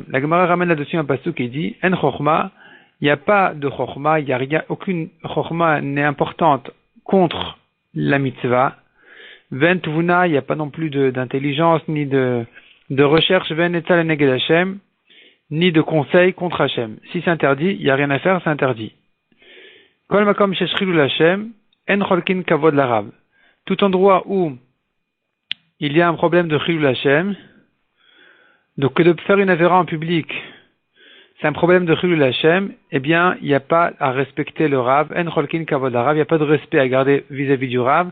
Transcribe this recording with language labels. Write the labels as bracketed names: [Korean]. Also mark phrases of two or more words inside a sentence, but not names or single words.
[French] La Gemara ramène là-dessus un pasuk qui dit, [Hebrew] אין חכמה, [French] il n'y a pas de Chochma, il n'y a rien, aucune Chochma n'est importante contre la mitzvah. [Hebrew] ואין תבונה, [French] il n'y a pas non plus d'intelligence, ni de recherche, [Hebrew] ואין עצה נגד השם, [French] ni de conseil contre Hashem. Si c'est interdit, il n'y a rien à faire, c'est interdit. [Hebrew] כל מקום שיש חילול השם, אין חולקין כבוד לרב. [French] Tout endroit où il y a un problème de [Hebrew] חילול השם, [French] donc que de faire une avéra en public, c'est un problème de [Hebrew] חילול השם, [French] eh bien, il n'y a pas à respecter le Rav, [Hebrew] אין חולקין כבוד לרב, [French] il n'y a pas de respect à garder vis-à-vis du Rav.